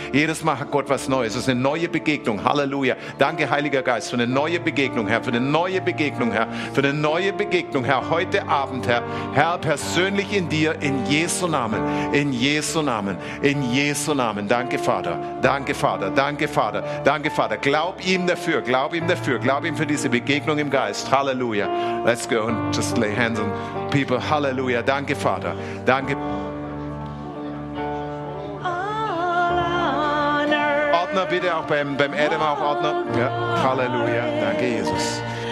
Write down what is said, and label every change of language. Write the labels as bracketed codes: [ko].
[de] Jedes Mal hat Gott was Neues. Es ist eine neue Begegnung. Halleluja. Danke, Heiliger Geist, für eine neue Begegnung, Herr. Für eine neue Begegnung, Herr. Für eine neue Begegnung, Herr. Heute Abend, Herr. Herr, persönlich in dir, in Jesu Namen. In Jesu Namen. In Jesu Namen. Danke, Vater. Danke, Vater. Danke, Vater. Danke, Vater. Glaub ihm dafür. Glaub ihm dafür. Glaub ihm für diese Begegnung. Begegnung im Geist. Halleluja. [en] Let's go and just lay hands on people. [de] Halleluja. Danke, Vater. Danke. Ordner bitte auch beim Adam auch Ordner. Ja. Halleluja. Danke, Jesus.